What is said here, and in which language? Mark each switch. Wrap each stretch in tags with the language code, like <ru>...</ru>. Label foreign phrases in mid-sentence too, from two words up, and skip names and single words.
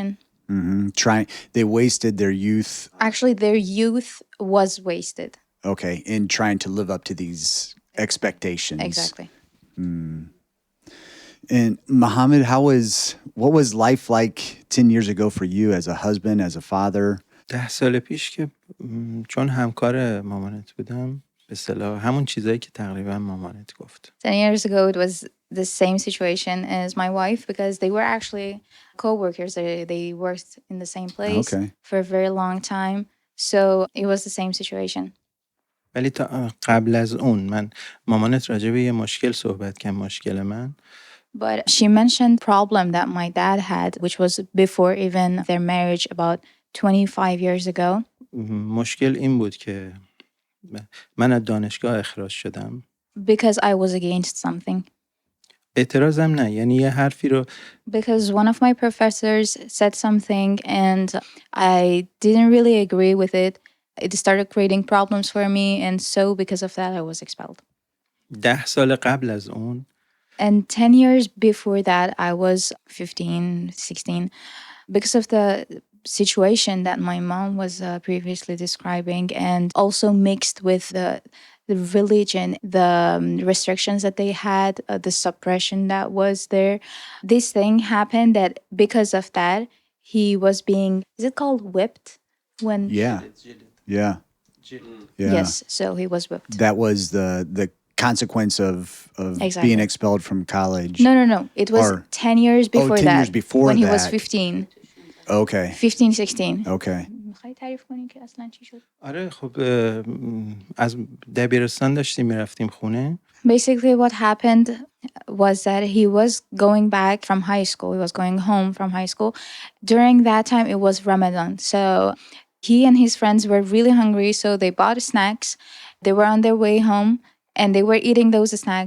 <en>They wasted their youth. Actually, their youth was wasted. Okay, in trying to live up to these expectations. Exactly. And Mohammed, what was life like 10 years ago for you as a husband, as a father?</en> <fa>10 سال پیش که چون همکار مامانت بودم به اصطلاح همون چیزایی که تقریبا مامانت گفت.</fa> <en>10 years ago, it was the same situation as my wife because they were actually co-workers. They worked in the same place for a very long time. So it was the same situation.</en> <fa>ولی تا قبل از اون من مامانت راجع به یه مشکل صحبت کرد، مشکل من.</fa> <en>But she mentioned problem that my dad had, which was before even their marriage about 25 years ago.</en> <fa>مشکل این بود که من از دانشگاه اخراج شدم.</fa> <en>Because I was against something.</en> <fa>اعتراضم نه، یعنی یه حرفی رو</fa> <en>Because one of my professors said something and I didn't really agree with it. It started creating problems for me, and so because of that I was expelled.</en> <fa>10 سال قبل از اون</fa> <en>And 10 years before that, I was 15, 16. Because of the situation that my mom was previously describing, and also mixed with the the religion, the restrictions that they had, the suppression that was there. This thing happened that because of that, he was being, is it called whipped? When Yeah. Yeah. Yeah. Yes, so he was whipped. That was the consequence of Exactly. being expelled from college. No. It was Or- 10 years before 10 that. years before when he was that. 15. Okay. 15, 16. Okay.</en> <fa>میخوای تعریف کنی که اصلا چی شد؟ آره خب از دبیرستان داشتیم میرفتیم خونه.</fa> <en>Basically, what happened was that he was going back from high school. He was going home from high school. During that time, it was Ramadan. So he and his friends were really hungry. So they bought snacks. They were on their way home and they were eating those snacks.</en>